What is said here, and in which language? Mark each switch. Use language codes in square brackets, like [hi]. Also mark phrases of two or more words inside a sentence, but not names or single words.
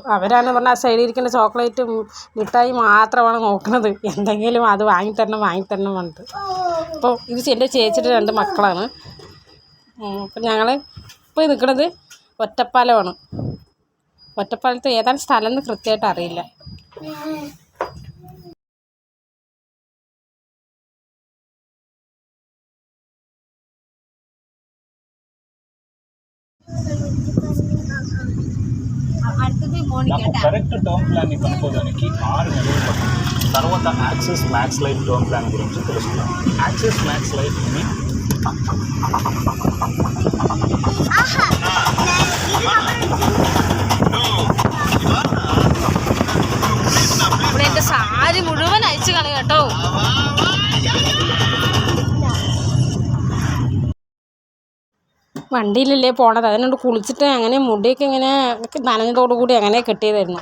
[ml] അവരാണെന്ന് പറഞ്ഞാൽ ആ സൈഡിൽ ഇരിക്കുന്ന ചോക്ലേറ്റും മിഠായി മാത്രമാണ് നോക്കുന്നത്. എന്തെങ്കിലും അത് വാങ്ങിത്തരണം പറഞ്ഞിട്ട്. അപ്പോൾ ഇത് എൻ്റെ ചേച്ചിയുടെ 2 മക്കളാണ്. അപ്പം ഞങ്ങൾ ഇപ്പോൾ നിൽക്കുന്നത് ഒറ്റപ്പാലമാണ്. ഒറ്റപ്പാലത്ത് ഏതാണ് സ്ഥലം എന്ന് കൃത്യമായിട്ട് അറിയില്ല. [en] correct term [te] ప్లాన్ని కనుక్కోవడానికి 6 నెలలు పడుతుంది. తర్వాత యాక్సిస్ మ్యాక్స్ లైఫ్ [en] term plan [te] గురించి తెలుసుకున్నాం. యాక్సిస్ మ్యాక్స్ లైఫ్ [ml] ഇവിടെ എൻ്റെ സാരി മുഴുവൻ അയച്ചു കളയും കേട്ടോ. വണ്ടിയിലല്ലേ പോണത്, അതിനോട് കുളിച്ചിട്ട് അങ്ങനെ മുടിയൊക്കെ ഇങ്ങനെ നനഞ്ഞതോടുകൂടി അങ്ങനെ കെട്ടിയതായിരുന്നു.